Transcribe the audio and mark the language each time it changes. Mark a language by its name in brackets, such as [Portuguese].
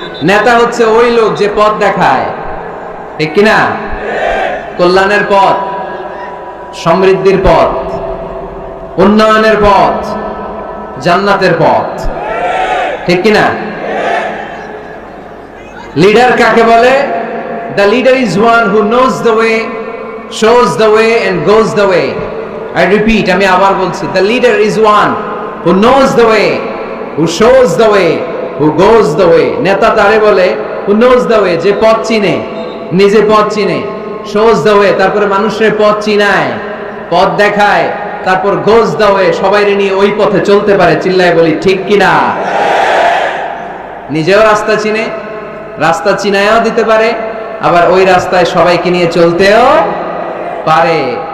[Bangla] নেতা হচ্ছে ওই লোক যে পথ দেখায়, ঠিক কিনা? কল্যাণের পথ, সমৃদ্ধির পথ, উন্নয়নের পথ, জান্নাতের পথ, ঠিক কিনা? লিডার কাকে বলে? [English] The leader is one who knows the way, shows the way and goes the way. I repeat, [Bangla] আমি আবার বলছি, [English] the leader is one who knows the way, who shows the way, who goes the way. [Bangla] নেতা তারে বলে [English] who knows the way, [Bangla] যে পথ চিনে, নিজে পথ চিনে, [English] shows the way, [Bangla] তারপরে মানুষের পথ চিনায়, পথ দেখায়, তারপর [English] goes the way, [Bangla] সবাইরে নিয়ে ওই পথে চলতে পারে। চিল্লায় বলি ঠিক কিনা? নিজেও রাস্তা চিনে, রাস্তা চিনায়ও দিতে পারে, আবার ওই রাস্তায় সবাইকে নিয়ে চলতেও পারে।